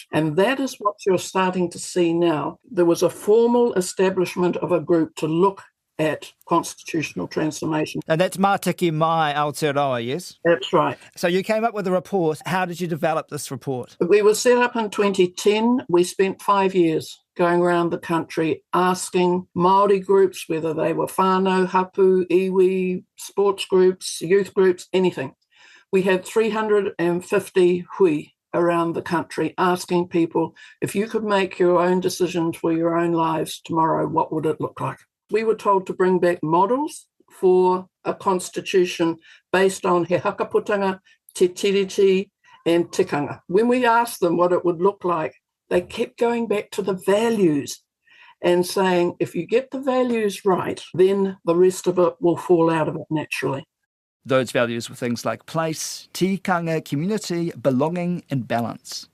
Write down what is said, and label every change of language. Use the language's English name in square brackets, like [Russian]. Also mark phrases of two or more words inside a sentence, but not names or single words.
[English] And that is what you're starting to see now. There was a formal establishment of a group to look at constitutional transformation. And that's Mātiki Mai Aotearoa, yes? That's right. So you came up with a report. How did you develop this report? We were set up in 2010. We spent 5 years going around the country asking Māori groups, whether they were [Māori] whānau, hapu, iwi, [English] sports groups, youth groups, anything. We had 350 hui around the country asking people, if you could make your own decisions for your own lives tomorrow, what would it look like? We were told to bring back models for a constitution based on [Māori] he hakaputanga, te tiriti [English] and tikanga. When we asked them what it would look like, they kept going back to the values and saying, if you get the values right, then the rest of it will fall out of it naturally. Those values were things like place, tikanga, community, belonging and balance.